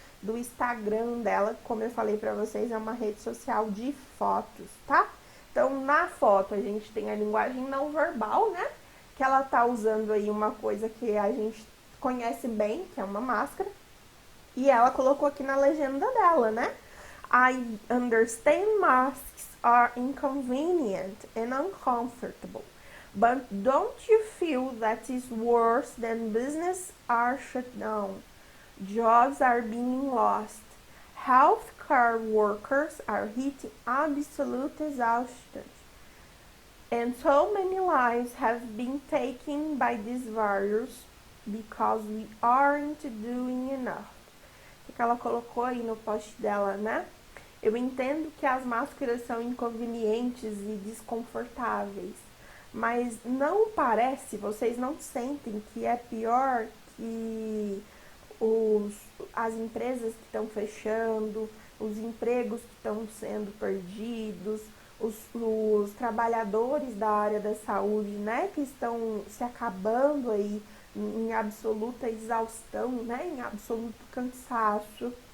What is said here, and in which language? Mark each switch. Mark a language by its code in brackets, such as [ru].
[pt] Do Instagram dela, como eu falei pra vocês, é uma rede social de fotos, tá? Então, na foto a gente tem a linguagem não verbal, né? Que ela tá usando aí uma coisa que a gente conhece bem, que é uma máscara. E ela colocou aqui na legenda dela, né? [en] I understand masks are inconvenient and uncomfortable. But don't you feel that is worse than business are shut down? Jobs are being lost. Healthcare workers are hitting absolute exhaustion. And so many lives have been taken by this virus because we aren't doing enough. [pt] O que ela colocou aí no post dela, né? Eu entendo que as máscaras são inconvenientes e desconfortáveis, mas não parece, vocês não sentem que é pior que os, as empresas que estão fechando, os empregos que estão sendo perdidos, os trabalhadores da área da saúde, né, que estão se acabando aí em absoluta exaustão, né, em absoluto cansaço,